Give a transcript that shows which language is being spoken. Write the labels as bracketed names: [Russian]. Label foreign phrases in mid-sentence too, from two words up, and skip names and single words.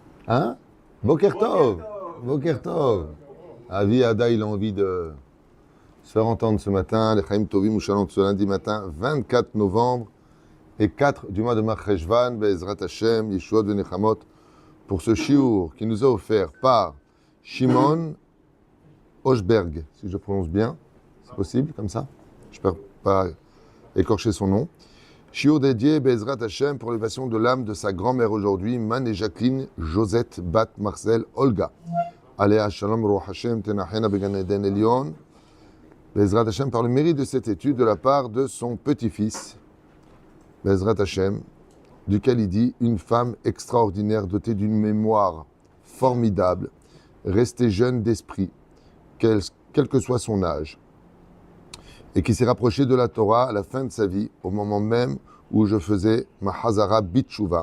[French] Hein? [Hebrew] בוקר טוב. בוקר טוב. [French] Avi Ada, il a envie de se faire entendre ce matin. Les [Hebrew] חיים טובים [French] ou Shalom ce lundi matin, 24 novembre et 4 du mois de Marcheshvan, [Hebrew] בעזרת השם, ישועות ונחמות, [French] pour ce shiur qui nous a offert par Shimon Hochberg, si je prononce bien. C'est possible comme ça? Je ne peux pas écorcher son nom. Shiur dédié [Hebrew] בעזרת השם [French] pour l'élévation de l'âme de sa grand-mère aujourd'hui, Man et Jacqueline Josette Bat Marcel Olga. [Hebrew] עליה השלום רוח השם תניחנה בגן עדן עליון. בעזרת השם [French] par le mérite de cette étude de la part de son petit-fils, [Hebrew] בעזרת השם, [French] duquel il dit une femme extraordinaire dotée d'une mémoire formidable, restée jeune d'esprit, quel que soit son âge, et qui s'est rapprochée de la Torah à la fin de sa vie, au moment même où je faisais ma [Hebrew] חזרה בתשובה.